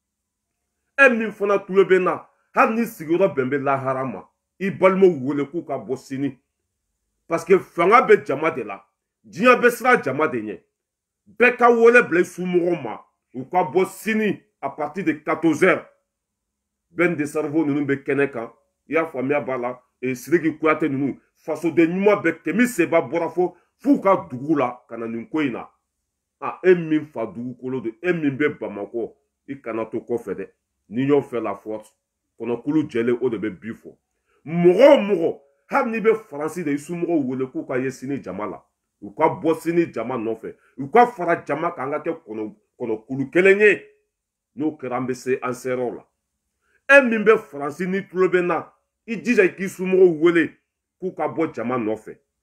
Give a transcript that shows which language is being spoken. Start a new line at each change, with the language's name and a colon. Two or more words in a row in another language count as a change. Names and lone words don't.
Bambara: e min fana tulo bɛ n na hali ni sigiyɔrɔ bɛn bɛ lahara ma i balimaw wele k'u ka bɔ sini
French: parce que
Bambara: fanga bɛ jama de la diɲɛ bɛ siran jama de ɲɛ bɛɛ ka wele bila i somɔgɔw ma u ka bɔ sini
French: à partir de 14h
Bambara: Ben de cerveau ninnu bɛ kɛnɛ kan i y'a faamuya b'a la Sidiki Kuyate ninnu fasoden ɲuman bɛɛ Kemi Seba bɔra f'u ka dugu la ka na nin ko in na e min fa dugukolo don e min bɛ Bamakɔ i kana to kɔfɛ dɛ
French: l'union fait la force
Bambara: kɔnɔkulu jɛlen o de bɛ bi fɔ mɔgɔ o mɔgɔ hali n'i bɛ Faransi de i somɔgɔw wele k'u ka ye sini jama la u ka bɔ sini jama nɔfɛ u ka fara jama kan an ka kɛ kɔnɔkulu kelen ye n'o kɛra an bɛ se an seyɔrɔ la e min bɛ Faransi ni tulo bɛ n na i jija i k'i somɔgɔw wele k'u ka bɔ jama nɔfɛ